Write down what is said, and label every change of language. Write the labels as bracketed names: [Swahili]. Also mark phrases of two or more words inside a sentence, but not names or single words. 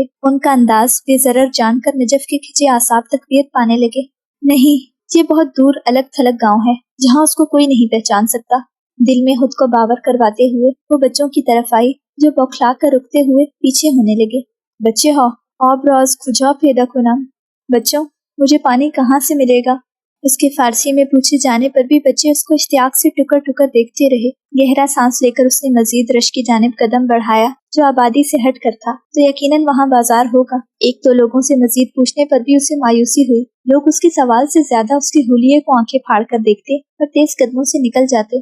[Urdu] ان کا انداز بے ضرر جان کر نجف کے کھچے اعصاب تقویت پانے لگے۔ نہیں، یہ بہت دور الگ تھلگ گاؤں ہے جہاں اس کو کوئی نہیں پہچان سکتا۔ دل میں خود کو باور کرواتے ہوئے وہ بچوں کی طرف آئی جو بوکھلا کر رکتے ہوئے پیچھے ہونے لگے۔ [Persian] بچے ہو، آب راز کجا پیدا کنم؟ [Urdu] بچوں، مجھے پانی کہاں سے ملے گا؟ اس کے فارسی میں پوچھے جانے پر بھی بچے اس کو اشتیاق سے ٹکر ٹکر دیکھتے رہے۔ گہرا سانس لے کر اس نے مزید رش کی جانب قدم بڑھایا جو آبادی سے ہٹ کر تھا، تو یقیناً وہاں بازار ہوگا۔ ایک تو لوگوں سے مزید پوچھنے پر بھی اسے مایوسی ہوئی۔ لوگ اس کے سوال سے زیادہ اس کے حلیے کو آنکھیں پھاڑ کر دیکھتے اور تیز قدموں سے نکل جاتے۔